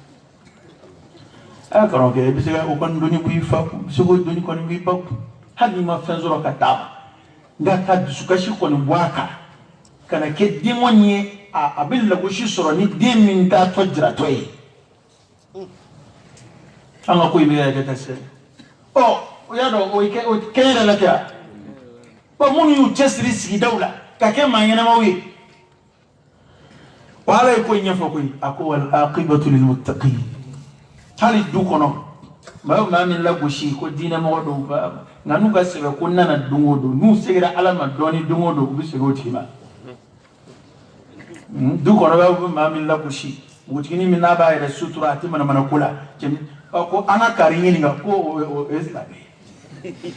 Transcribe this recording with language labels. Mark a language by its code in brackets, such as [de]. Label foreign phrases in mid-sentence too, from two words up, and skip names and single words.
[bm] a karamɔgɔkɛ i bɛ se ka o kɔni dɔnni b'i fa kun i bɛ se k'o dɔnni kɔni b'i ba kun hali n'i ma fɛn sɔrɔ ka d'a ma nka ka dusukasi kɔni bɔ a kan ka na kɛ denŋɔni ye a bɛ lagosi sɔrɔ ni den min t'a tɔ jiratɔ ye an ka ko in bɛ yɛrɛ kɛ sɛ ɔ o y'a dɔn o kɛɲɛ yɛrɛ la kɛ yan bon minnu y'u cɛsiri sigidaw la ka kɛ maa ɲɛnamaw ye wa ala ye ko in ɲɛfɔ koyi a ko [ar] والعاقبة للمتقين [bm] hali du kɔnɔ maa min lagosi ko diinɛmɔgɔ dɔw ba nka n'u ka sɛbɛ ko nana don o don n'u segira ala ma dɔɔni don o don u bɛ segin o tigi ma du kɔnɔ bɛ maa min lagosi npogotiginin min n'a b'a yɛrɛ sutura a tɛ manamana ko la ko an ka kari ɲininka ko o ye silamɛ ye